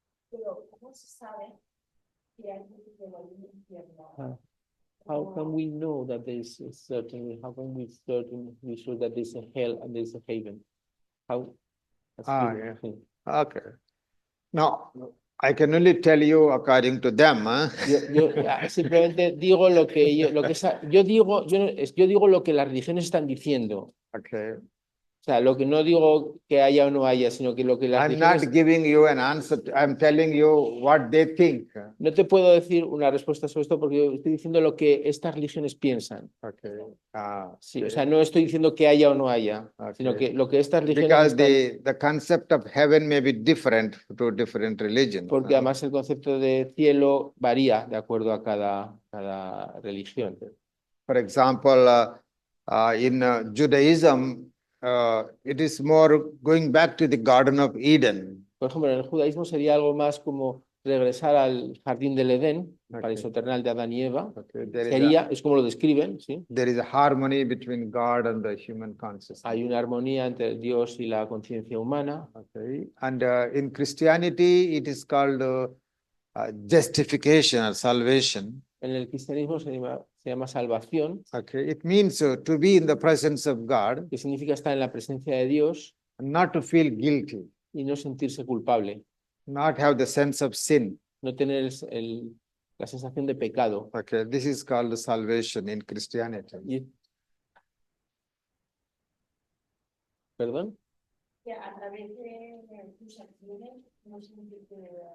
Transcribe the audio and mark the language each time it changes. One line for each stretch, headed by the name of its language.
Spanish: Pero ¿cómo se sabe que hay un cielo y un infierno?
English: How can we know that there is a certain? How can we be sure that there's a hell and there's a heaven? How? Yeah. Okay. Now, I can only tell you according to them.
Spanish: Yo simplemente digo lo que yo digo lo que las religiones están diciendo.
English: Okay.
Spanish: O sea, lo que no digo que haya o no haya, sino que lo que las
English: I'm
Spanish: religiones...
English: not giving you an answer. I'm telling you what they think.
Spanish: No te puedo decir una respuesta sobre esto porque yo estoy diciendo lo que estas religiones piensan.
English: Okay.
Spanish: Sí, o sea, no estoy diciendo que haya o no haya, sino que lo que estas religiones
English: Because the concept of heaven may be different to different religions.
Spanish: Porque además el concepto de cielo varía de acuerdo a cada religión.
English: For example, in Judaism, it is more going back to the Garden of Eden.
Spanish: Por ejemplo, en el judaísmo sería algo más como regresar al jardín del Edén, el paraíso terrenal de Adán y Eva. Es como lo describen, ¿sí?
English: There is a harmony between God and the human consciousness.
Spanish: Hay una armonía entre Dios y la conciencia humana.
English: Okay. And in Christianity, it is called justification or salvation.
Spanish: En el cristianismo se llama salvación.
English: Okay. It means to be in the presence of God.
Spanish: Que significa estar en la presencia de Dios.
English: And not to feel guilty.
Spanish: Y no sentirse culpable.
English: Not have the sense of sin.
Spanish: No tener la sensación de pecado.
English: Okay, this is called salvation in Christianity.
Spanish: ¿Perdón? Que a través de tus acciones no sentirte